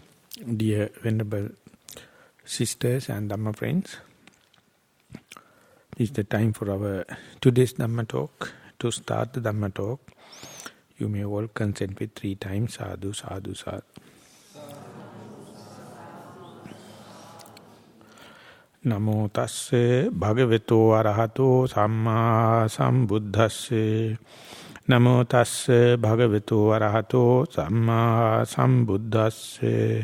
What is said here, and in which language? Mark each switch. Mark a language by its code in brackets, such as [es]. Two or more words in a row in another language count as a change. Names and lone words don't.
[en] Dear Venerable Sisters and Dhamma friends, this is the time for our today's Dhamma talk. To start the Dhamma talk, you may all consent with 3 times [pi] sadhu, sadhu, sadhu. Namo tasse bhagavato arahato samma sambuddhasse. Namo tasse bhagavato arahato samma sambuddhasse.